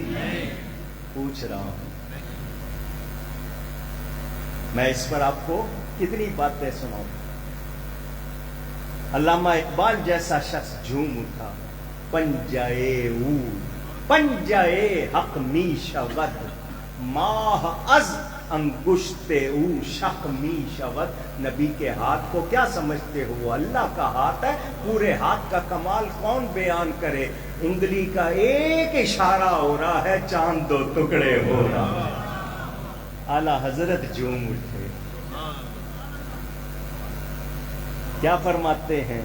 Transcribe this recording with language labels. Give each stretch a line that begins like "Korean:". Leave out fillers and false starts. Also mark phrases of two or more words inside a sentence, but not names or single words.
Urdu: پوچھ رہا ہوں میں، اس پر آپ کو کتنی باتیں سناؤں. علامہ اقبال جیسا شخص جھوم اٹھا،
Persian: پنجائے حق می شود ماہ از انگشت او شق می شود.
Urdu: نبی کے ہاتھ کو کیا سمجھتے ہو؟ وہ اللہ کا ہاتھ ہے. پورے ہاتھ کا کمال کون بیان کرے؟ انگلی کا ایک اشارہ ہو رہا ہے، چاند 2 ٹکڑے ہو رہا ہے. اعلی حضرت جھوم اٹھے. کیا فرماتے ہیں؟